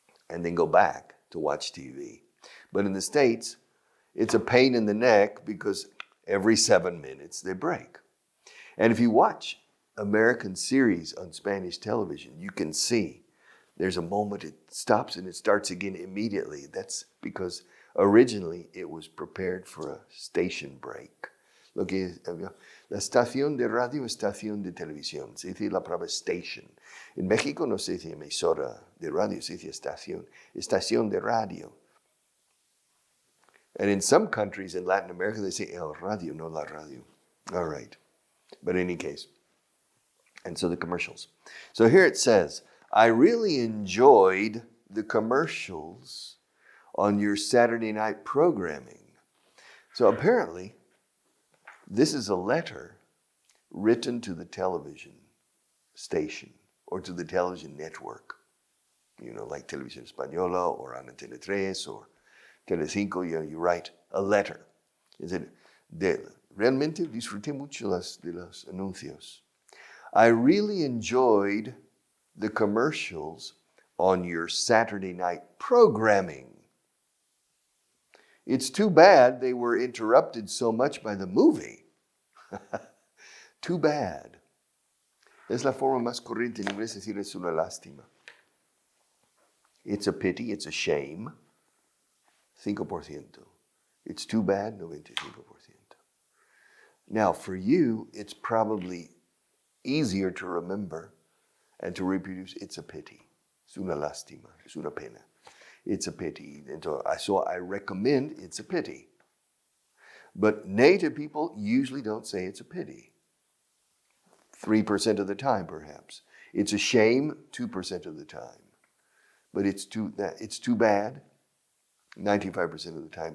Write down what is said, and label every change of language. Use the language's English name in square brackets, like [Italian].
[English] And then go back to watch TV. But in the States, it's a pain in the neck because every 7 minutes they break. And if you watch American series on Spanish television, you can see there's a moment it stops and it starts again immediately. That's because originally it was prepared for a station break. [Spanish] Lo que es, la estación de radio, estación de televisión. Se dice la palabra station. En México no se dice emisora de radio, se dice estación de radio. [English] And in some countries in Latin America, they say [Spanish] el radio, no la radio. [English] All right. But in any case. And so the commercials. So here it says, I really enjoyed the commercials on your Saturday night programming. So apparently, this is a letter written to the television station or to the television network. Like Televisión Española or Antena 3 or Telecinco, you write a letter. [Spanish] Realmente disfruté mucho de los anuncios. [English] I really enjoyed the commercials on your Saturday night programming. It's too bad they were interrupted so much by the movie. Too bad. [Spanish] Es la forma más corriente en inglés de decir es una lástima. [English] It's a pity, it's a shame. 5%. It's too bad, 95%. Now, for you, it's probably easier to remember and to reproduce, it's a pity. [Spanish] Es una lástima, es una pena. [English] It's a pity. So I recommend it's a pity. But native people usually don't say it's a pity. 3% of the time, perhaps. It's a shame, 2% of the time. But it's too bad, 95% of the time.